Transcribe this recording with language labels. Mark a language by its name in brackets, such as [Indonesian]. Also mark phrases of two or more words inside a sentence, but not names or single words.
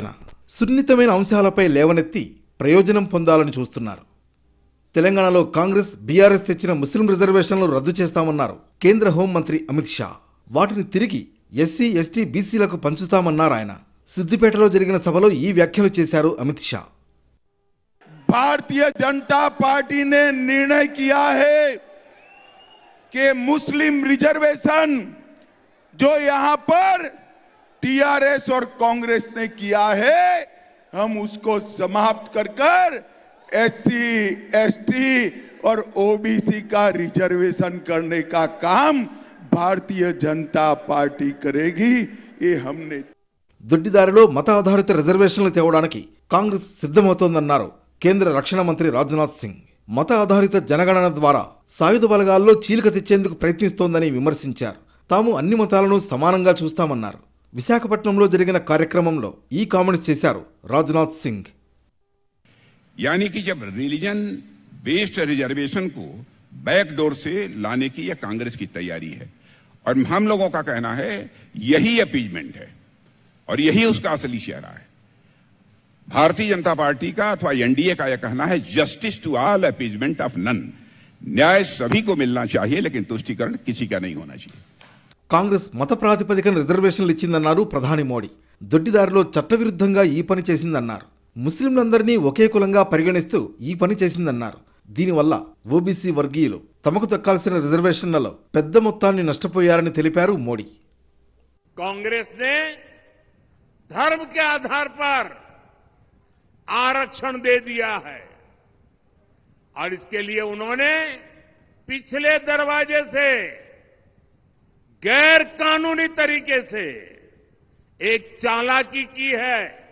[Telugu] సున్నితమైన అంశాలపై లేవనెత్తి ప్రయోజనం పొందాలని చూస్తున్నారు. తెలంగాణలో కాంగ్రెస్, బీఆర్ఎస్ తెచ్చిన ముస్లిం రిజర్వేషన్లు రద్దు చేస్తామన్నారు కేంద్ర హోంమంత్రి అమిత్ షా. వాటిని తిరిగి ఎస్సీ, ఎస్టీ, బీసీలకు పంచుతామన్నారు ఆయన. సిద్దిపేటలో జరిగిన సభలో ఈ వ్యాఖ్యలు చేశారు అమిత్ షా. [Hindi] भारतीय जनता पार्टी ने निर्णय किया है कि मुस्लिम रिजर्वेशन जो यहां पर टीआरएस और कांग्रेस ने किया है, हम उसको समाप्त कर एससी, एसटी और ओबीसी का रिजर्वेशन करने का काम भारतीय जनता पार्टी करेगी. ये हमने [Telugu] దొడ్డిదారిలో మత ఆధారిత రిజర్వేషన్లు తేవడానికి కాంగ్రెస్ సిద్ధమవుతోందన్నారు కేంద్ర రక్షణ మంత్రి రాజ్నాథ్ సింగ్. మత ఆధారిత జనగణన ద్వారా సాయుధ బలగాల్లో చీలిక తెచ్చేందుకు ప్రయత్నిస్తోందని విమర్శించారు. తాము అన్ని మతాలను సమానంగా చూస్తామన్నారు. విశాఖపట్నంలో జరిగిన కార్యక్రమంలో ఈ కామెంట్స్ చేశారు రాజ్నాథ్ సింగ్. [Hindi] यानी कि जब [English] religion based reservation [Hindi] को बैकडोर से लाने की यह कांग्रेस की तैयारी है और हम लोगों का कहना है यही अपीजमेंट है और यही उसका असली चेहरा है. भारतीय जनता पार्टी का अथवा एनडीए का यह कहना है [English] Justice to all, appeasement of none. [Hindi] न्याय सभी को मिलना चाहिए लेकिन तुष्टीकरण किसी का नहीं होना चाहिए. [Telugu] కాంగ్రెస్ మత ప్రాతిపదికన రిజర్వేషన్లు ఇచ్చిందన్నారు ప్రధాని మోడీ. దొడ్డిదారిలో చట్టవిరుద్ధంగా ఈ పని చేసిందన్నారు. ముస్లింలందరినీ ఒకే కులంగా పరిగణిస్తూ ఈ పని చేసిందన్నారు. దీనివల్ల ఓబీసీ వర్గీయులు తమకు దక్కాల్సిన రిజర్వేషన్లలో పెద్ద మొత్తాన్ని నష్టపోయారని తెలిపారు మోడీ. [Hindi] कांग्रेस ने धर्म के आधार पर आरक्षण दे दिया है और इसके लिए उन्होंने पिछले दरवाजे से गैर कानूनी तरीके से एक चालाकी की है.